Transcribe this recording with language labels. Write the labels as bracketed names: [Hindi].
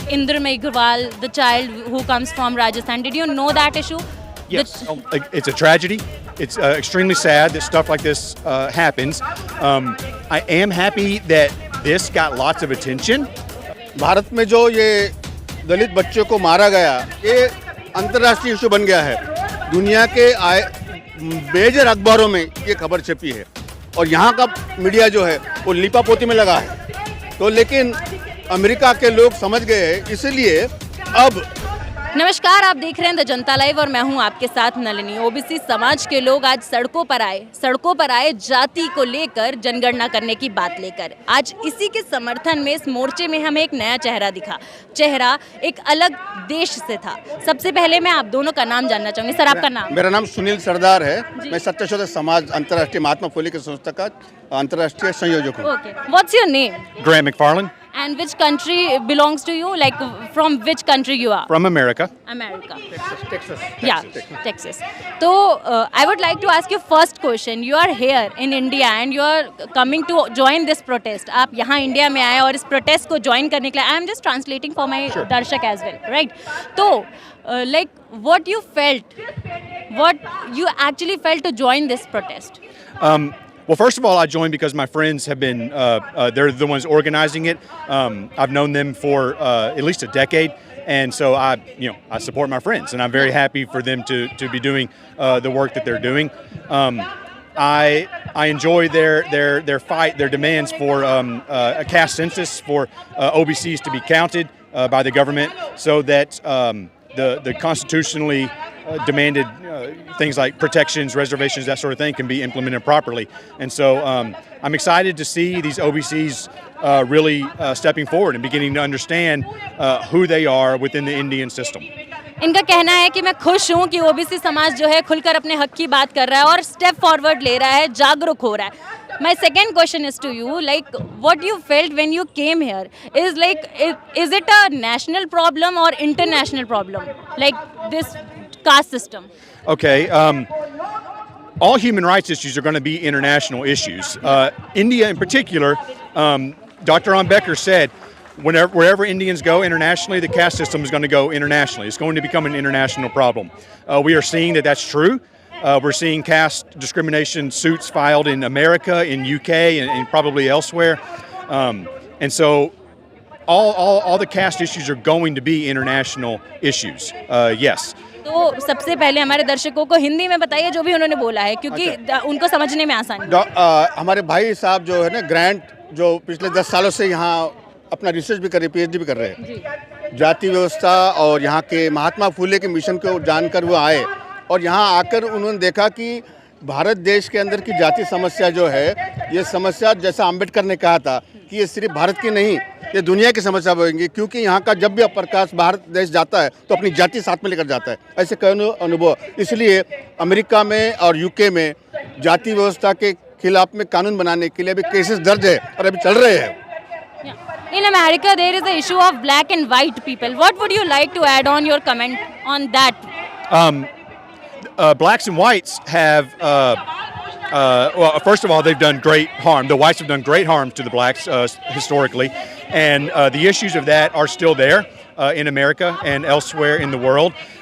[English] Indra Meghrwal, the child who comes from Rajasthan. Did you know that issue? Yes, it's a tragedy. It's extremely sad that stuff like this happens. I am happy that this got lots of attention. [Hindi] Bharat में जो ये दलित बच्चों को मारा गया, ये अंतर्राष्ट्रीय issue बन गया है। दुनिया के मेजर अखबारों में ये खबर छपी है और यहाँ का मीडिया जो है वो लिपापोती में लगा है। तो लेकिन अमेरिका के लोग समझ गए हैं, इसलिए अब नमस्कार, आप देख रहे हैं द जनता लाइव और मैं हूं आपके साथ नलिनी। ओबीसी समाज के लोग आज सड़कों पर आए जाति को लेकर, जनगणना करने की बात लेकर। आज इसी के समर्थन में इस मोर्चे में हमें एक नया चेहरा एक अलग देश से था। सबसे पहले मैं आप दोनों का नाम जानना चाहूंगी। सर, आपका नाम? मेरा नाम सुनील सरदार है। मैं सत्यशोधक समाज अंतर्राष्ट्रीय महात्मा फुले की संस्था का अंतर्राष्ट्रीय संयोजक हूँ। [English] Okay, what's your name? Grant McFarland. And which country belongs to you? Like from which country you are? From America. America. Texas. Yeah, Texas. So I would like to ask you first question. You are here in India and you are coming to join this protest. [Hindi] आप यहाँ India में आए और इस protest को join करने के लिए, [English] I am just translating for my [Hindi] दर्शक [English] as well, right? तो like what you felt, what you actually felt to join this protest? Well, first of all, I joined because my friends have been, they're the ones organizing it. I've known them for at least a decade. And so I support my friends, and I'm very happy for them to be doing the work that they're doing. I enjoy their fight, their demands for a caste census for OBCs to be counted by the government, so that the constitutionally demanded things like protections, reservations, that sort of thing can be implemented properly. And so I'm excited to see these OBCs really stepping forward and beginning to understand who they are within the Indian system. [Hindi] इनका कहना है कि मैं खुश हूँ कि OBC समाज जो है खुलकर अपने हक की बात कर रहा है और स्टेप फॉरवर्ड ले रहा है, जागरूक हो रहा है। [English] My second question is to you, like what you felt when you came here is like, is it a national problem or international problem, like this caste system? Okay, all human rights issues are going to be international issues. India in particular, Dr. Ambedkar said, wherever Indians go internationally, the caste system is going to go internationally. It's going to become an international problem. We are seeing that that's true. We're seeing caste discrimination suits filed in America, in UK, and probably elsewhere. And so all the caste issues are going to be international issues. Yes. [Hindi] तो सबसे पहले हमारे दर्शकों को हिंदी में बताइए जो भी उन्होंने बोला है, क्योंकि उनको समझने में आसानी है। हमारे भाई साहब जो है ना, ग्रांट, जो पिछले 10 सालों से यहाँ अपना रिसर्च भी कर रहे, पीएचडी भी कर रहे हैं जाति व्यवस्था और यहाँ के महात्मा फुले के मिशन को जानकर वो आए और यहाँ आकर उन्होंने देखा कि भारत देश के अंदर की जाति समस्या जो है, ये समस्या जैसा अम्बेडकर ने कहा था कि ये सिर्फ भारत की नहीं, ये दुनिया की समस्या बनेगी, क्योंकि यहाँ का जब भी प्रकाश भारत देश जाता है तो अपनी जाति साथ में लेकर जाता है। ऐसे कई अनुभव, इसलिए अमेरिका में और यूके में जाति व्यवस्था के खिलाफ में कानून बनाने के लिए अभी केसेस दर्ज है और अभी चल रहे हैं। [English] In America, there is the issue of black and white people. What would you like to add on your comment on that? Blacks and whites have, well, first of all, they've done great harm. The whites have done great harm to the blacks historically, and the issues of that are still there in America and elsewhere in the world.